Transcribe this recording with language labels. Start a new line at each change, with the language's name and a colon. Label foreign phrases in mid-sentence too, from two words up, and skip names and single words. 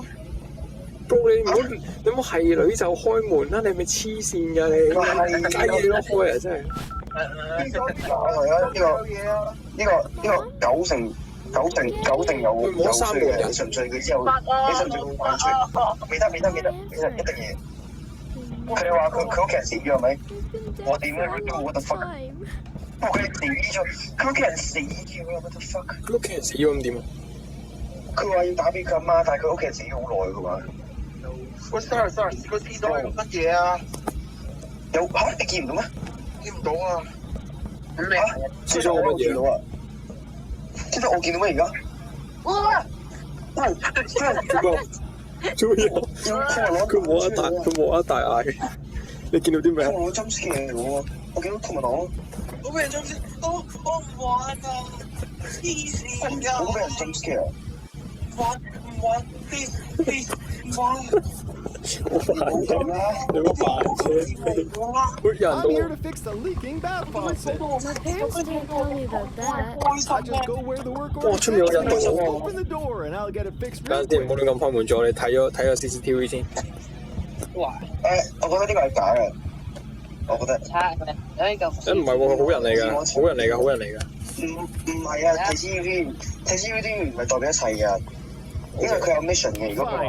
Cantonese: Bro， 你唔好係女就開門啦！你係咪黐線㗎你？解嘢都開啊！真係。呢個九成有罪嘅，你信唔信佢之後？你信唔信佢犯罪？未得，一定嘢。佢哋話佢屋企人死咗係咪？
English: He's been What dead do you for a never do? long What the fuck? time.
Cantonese: 佢哋死咗，佢屋企人死咗 ，
English: what the fuck？
Cantonese: 佢屋企人死咗咁點啊？佢話要打俾佢阿媽，但係佢屋企人死咗好耐㗎嘛。喂，sorry，個廁所係乜嘢啊？有嚇你見唔到咩？見唔到啊！廁所我乜嘢到啊？廁所我見到咩而家？哇！做咩？佢冇一大嗌，你見到啲咩啊？我針嘅喎，我見到同埋講，我俾人針先，我唔玩啊！黐線㗎！我俾人針嘅，唔玩 please 唔玩。我煩啫，你乜煩啫？會有人
English: I'm here
Cantonese: 到
English: to fix the leaking bath faucet. My parents didn't tell me about that. I just go where the work
Cantonese: 哇！
English: order
Cantonese: 出面有人到
English: says.
Cantonese: 喎。
English: Open the door and I'll get it fixed
Cantonese: 等
English: real
Cantonese: 陣先，唔好
English: quick.
Cantonese: 亂咁開門咗，你睇咗 CCTV 先。我覺得呢個係假嘅，我覺得。唔係喎，佢好人嚟㗎，好人嚟㗎，好人嚟㗎。唔係啊，睇 CCTV 唔係代表一切㗎，因為佢有 mission 嘅。如果佢話